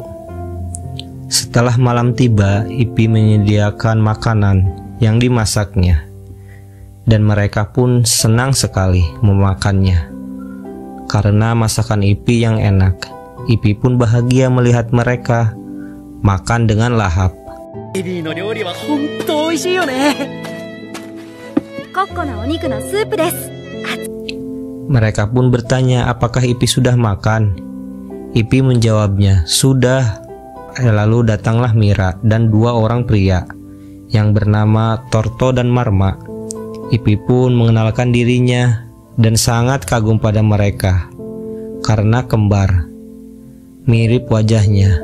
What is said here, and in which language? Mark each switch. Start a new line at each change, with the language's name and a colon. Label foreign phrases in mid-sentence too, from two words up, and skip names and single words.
Indonesian: Setelah malam tiba, Ippi menyediakan makanan yang dimasaknya, dan mereka pun senang sekali memakannya. Karena masakan Ippi yang enak, Ippi pun bahagia melihat mereka makan dengan lahap.
Japanese: コッコなお肉のスープです。
Indonesian: Mereka pun bertanya apakah Ippi sudah makan. Ippi menjawabnya, sudah. Lalu datanglah Mira dan dua orang pria yang bernama Torto dan Marma. Ippi pun mengenalkan dirinya dan sangat kagum pada mereka karena kembar, mirip wajahnya.